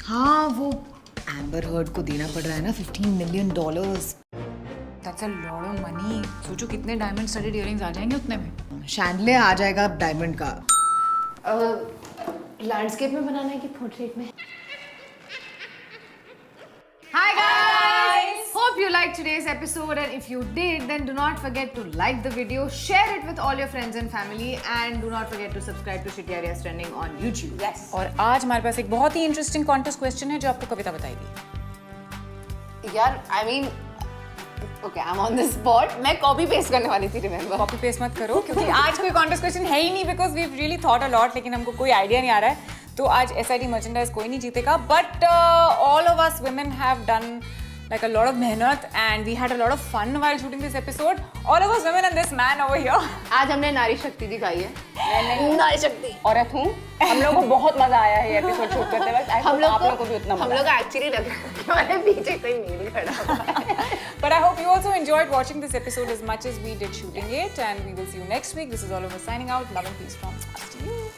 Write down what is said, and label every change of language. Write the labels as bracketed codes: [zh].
[hi] हाँ, वो amber heard को देना पड़ रहा है ना $15 million. [en] That's a lot of money. [hi] सोचो कितने डायमंड स्टडेड इयररिंग्स आ जाएंगे उतने में। शैंडले आ जाएगा डायमंड का। लैंडस्केप में बनाना है कि पोर्ट्रेट में? [en] Hi guys! Hope you liked today's episode, and if you did, then do not forget to like the video, share it with all your friends and family, and do not forget to subscribe to Shitty Ideas Trending on YouTube. Yes. [hi] और आज हमारे पास एक बहुत ही interesting contest question है जो आपको कविता बताएगी। [en] यार I mean okay, I am on the spot. [hi] मैं कॉपी पेस्ट करने वाली थी, [en] Remember. [hi] कॉपी पेस्ट मत करो क्योंकि आज कोई कॉन्टेस्ट क्वेश्चन है ही नहीं, [en] because we really thought a lot, [hi] लेकिन हमको कोई आइडिया नहीं आ रहा है। तो आज SID मर्चेंडाइज कोई नहीं जीतेगा, [en] But all of us women have done like a lot of मेहनत and we had a lot of fun while shooting this episode. All of us women and this man over here. [hi] आज हमने नारी शक्ति दिखाई है। नारी शक्ति औरत हूँ। हम लोगों को बहुत मजा आया है ये एपिसोड शूट करते वक्त। हम लोग आप लोगों को भी उतना हम लोग एक्चुअली लग रहा है कि हमारे पीछे कोई नील खड़ा है। [en] But I hope you also enjoyed watching this episode as much as we did shooting it, and we will see you next week. This is Oliver signing out. Love and peace from us to you.